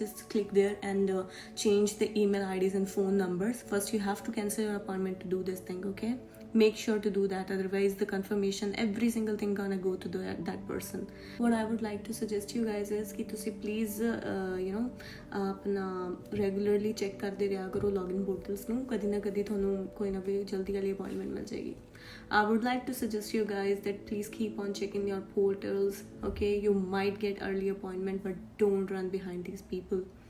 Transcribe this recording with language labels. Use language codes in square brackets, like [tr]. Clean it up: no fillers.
[en] Just click there and change the email IDs and phone numbers. First you have to cancel your appointment to do this thing, okay? Make sure to do that, otherwise the confirmation, every single thing gonna go to that person. What I would like to suggest you guys is [pa] ਕਿ ਤੁਸੀਂ please ਆਪਣਾ regularly check ਕਰਦੇ ਰਿਹਾ ਕਰੋ login portals ਨੂੰ, ਕਦੀ ਨਾ ਕਦੀ ਤੁਹਾਨੂੰ ਕੋਈ ਨਾ ਕੋਈ ਜਲਦੀ ਵਾਲੀ appointment ਮਿਲ ਜਾਏਗੀ। [en] I would like to suggest you guys that please keep on checking your portals, okay? You might get early appointment, but don't run behind these people.